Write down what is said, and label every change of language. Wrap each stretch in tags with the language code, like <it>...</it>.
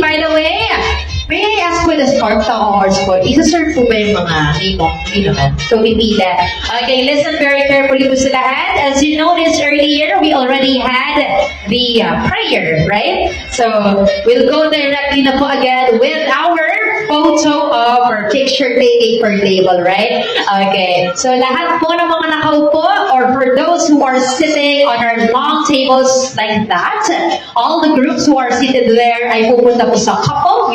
<en>By the way, may I ask for the scarf or sport?</en> <tl>Isa-serve po ba yung mga hindi naman? So, pipila. Okay,</tl> <en>listen very carefully</en> <tl>po sa lahat.</tl> <en>As you noticed earlier, we already had the prayer, right? So, we'll go directly</en> <tl>na po</tl> <en>again with our photo of our picture taking per table, right? Okay, so</en> <tl>lahat po ng mga nakaupo</tl> <en>or for those who are sitting on our long tables like that, all the groups who are seated there</en> <tl>ay pupunta po sa couple.</tl>